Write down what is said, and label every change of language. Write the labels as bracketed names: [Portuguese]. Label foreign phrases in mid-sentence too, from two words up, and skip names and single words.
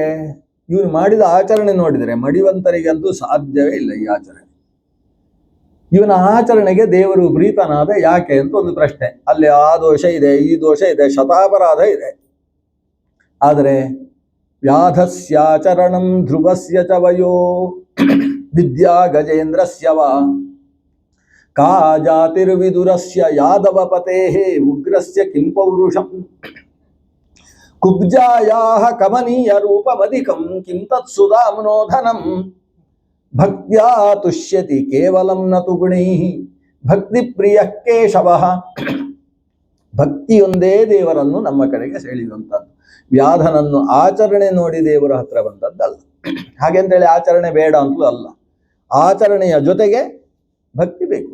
[Kannada] ಇವನು ಮಾಡಿದ ಆಚರಣೆ ನೋಡಿದರೆ ಮಡಿವಂತರಿಗಂತೂ ಸಾಧ್ಯವೇ ಇಲ್ಲ ಈ ಆಚರಣೆ. ಇವನ ಆಚರಣೆಗೆ ದೇವರು ಪ್ರೀತನಾದ ಯಾಕೆ ಅಂತ ಒಂದು ಪ್ರಶ್ನೆ. ಅಲ್ಲಿ ಆ ದೋಷ ಇದೆ, ಈ ದೋಷ ಇದೆ, ಶತಾಪರಾಧ ಇದೆ. [Sanskrit] ಆದರೆ ವ್ಯಾಧಸ್ಯಾಚರಣಂ ಧ್ರುವಸ್ಯ ಚ ವಯೋ ವಿದ್ಯಾ ಗಜೇಂದ್ರಸ್ಯ ವಾ ಕಾ ಜಾತಿರ್ವಿದುರಸ್ಯ ಯಾದವಪತೇಃ ಉಗ್ರಸ್ಯ ಕಿಂ ಪೌರುಷಂ ಕುಬ್ಜಾಯಾಃ ಕಮನೀಯ ರೂಪಮಧಿಕಂ ಕಿಂ ತತ್ಸುಧಾಮ್ನೋಧನಂ ಭಕ್ತ್ಯಾ ತುಷ್ಯತಿ ಕೇವಲಂ ನ ತು ಗುಣೈಃ ಭಕ್ತಿ ಪ್ರಿಯ ಕೇಶವಃ. [Kannada] ಭಕ್ತಿಯೊಂದೇ ದೇವರನ್ನು ನಮ್ಮ ಕಡೆಗೆ ಸೆಳೆಯುವಂಥದ್ದು. ವ್ಯಾಧನನ್ನು ಆಚರಣೆ ನೋಡಿ ದೇವರ ಹತ್ರ ಬಂದದ್ದಲ್ಲ. ಹಾಗೆಂತೇಳಿ ಆಚರಣೆ ಬೇಡ ಅಂತಲೂ ಅಲ್ಲ. ಆಚರಣೆಯ ಜೊತೆಗೆ ಭಕ್ತಿ ಬೇಕು.